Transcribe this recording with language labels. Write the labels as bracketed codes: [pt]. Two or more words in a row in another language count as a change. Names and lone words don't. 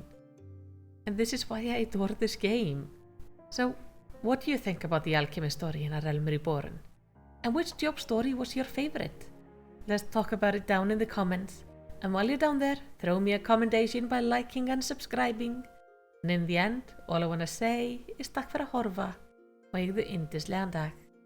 [en] And this is why I adore this game. So, what do you think about the Alchemist story in A Realm Reborn? And which job story was your favorite? Let's talk about it down in the comments. And while you're down there, throw me a commendation by liking and subscribing. And in the end, all I want to say is [is] takk fyrir að horfa og eigðu yndislegan dag.